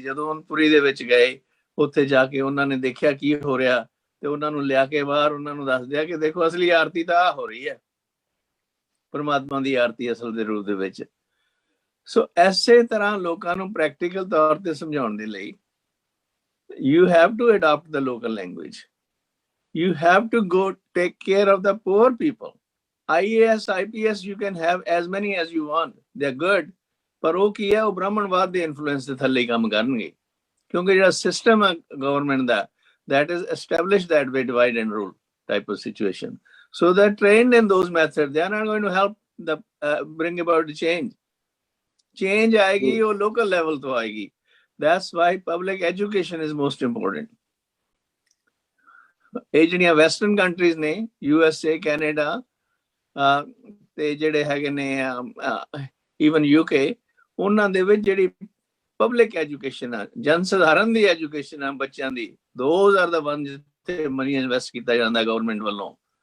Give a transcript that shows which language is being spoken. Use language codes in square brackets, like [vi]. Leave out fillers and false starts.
[pa] ਜਦੋਂ ਪੁਰੀ ਦੇ ਵਿੱਚ ਗਏ, ਉੱਥੇ ਜਾ ਕੇ ਉਹਨਾਂ ਨੇ ਦੇਖਿਆ ਕੀ ਹੋ ਰਿਹਾ, ਤੇ ਉਹਨਾਂ ਨੂੰ ਲਿਆ ਕੇ ਬਾਹਰ ਉਹਨਾਂ ਨੂੰ ਦੱਸ ਦਿਆ ਕਿ ਦੇਖੋ ਅਸਲੀ ਆਰਤੀ ਤਾਂ ਆ ਹੋ ਰਹੀ ਹੈ, ਪਰਮਾਤਮਾ ਦੀ ਆਰਤੀ ਅਸਲ ਦੇ ਰੂਪ ਦੇ ਵਿੱਚ। ਸੋ ਐਸੇ ਤਰ੍ਹਾਂ ਲੋਕਾਂ ਨੂੰ ਪ੍ਰੈਕਟੀਕਲ ਤੌਰ ਤੇ ਸਮਝਾਉਣ ਦੇ ਲਈ [en] you have to adopt the local language. You have to go take care of the poor people. IAS, IPS you can have as many as you want. They're good. [pa] ਪਰ ਉਹ ਕੀ ਹੈ, ਉਹ ਬ੍ਰਾਹਮਣਵਾਦ ਦੇ ਇਨਫਲੂਐਂਸ ਦੇ ਥੱਲੇ ਕੰਮ ਕਰਨਗੇ, ਕਿਉਂਕਿ ਜਿਹੜਾ ਸਿਸਟਮ ਹੈ government ਦਾ, [en] that is established that way, divide and rule type of situation. So they're trained in those methods. They are not going to help bring about the change. [pa] Change ਆਏਗੀ ਉਹ local level ਤੋਂ ਆਏਗੀ। [en] That's why public education is most important. [pa] ਇਹ ਜਿਹੜੀਆਂ western countries ਨੇ, USA, Canada ਤੇ ਜਿਹੜੇ ਹੈਗੇ ਨੇ ਈਵਨ UK, ਉਹਨਾਂ ਦੇ ਵਿੱਚ ਜਿਹੜੀ ਪਬਲਿਕ ਐਜੂਕੇਸ਼ਨ ਆ, ਜਨ ਸਧਾਰਨ ਦੀ ਐਜੂਕੇਸ਼ਨ ਆ ਬੱਚਿਆਂ ਦੀ, [en] those are the ones [pa] ਜਿੱਥੇ ਮਨੀ ਇਨਵੈਸਟ ਕੀਤਾ ਜਾਂਦਾ ਗਵਰਨਮੈਂਟ ਵੱਲੋਂ।